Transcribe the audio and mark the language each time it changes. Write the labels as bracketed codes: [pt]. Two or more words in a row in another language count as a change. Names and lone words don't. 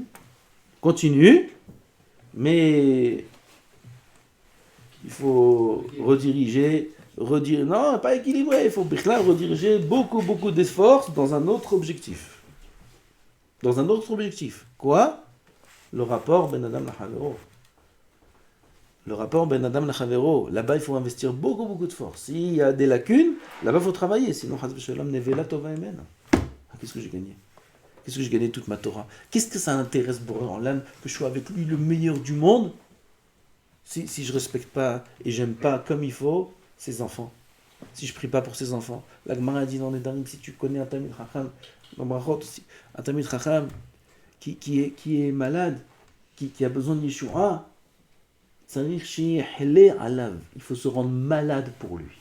[fr] Continue, mais il faut rediriger, non, pas équilibrer, il faut rediriger beaucoup d'efforts dans un autre objectif. Dans un autre objectif. Quoi? Le rapport [he] בין אדם לחברו. [fr] Le rapport [he] בין אדם לחברו. [fr] Là-bas, il faut investir beaucoup de force. S'il y a des lacunes, là-bas, il faut travailler. Sinon, [he] חס ושלום נבלה טובה ממנו. [fr] Qu'est-ce que j'ai gagné? Qu'est-ce que j'ai gagné toute ma Torah? Qu'est-ce que ça intéresse [he] בורא עולם [fr] que je sois avec lui le meilleur du monde si je respecte pas et j'aime pas comme il faut ses enfants? Si je prie pas pour ses enfants? La Gemara dit dans les Nedarim, si tu connais un [he] תלמיד חכם, [fr] un [he] תלמיד חכם [fr] qui est malade, qui a besoin de Yeshua, il faut se rendre malade pour lui.